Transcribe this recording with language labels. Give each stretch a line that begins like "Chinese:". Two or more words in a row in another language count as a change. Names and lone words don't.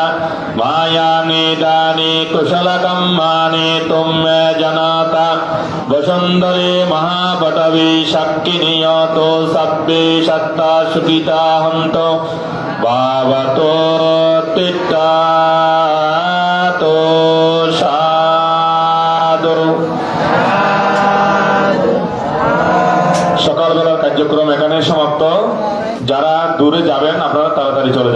Pali: मायानि दानि कुशलकम्मानि तुम्मे जनता वसुन्धरे महापटवी शक्तिनियतो सब्बे सत्ता सुखिता हन्तो भावतो तिष्ठतो साधु
Bangla: সকালবেলার কার্যক্রম এখানে সমাপ্ত। যারা দূরে যাবেন আপনারা তাড়াতাড়ি চলে যাবেন।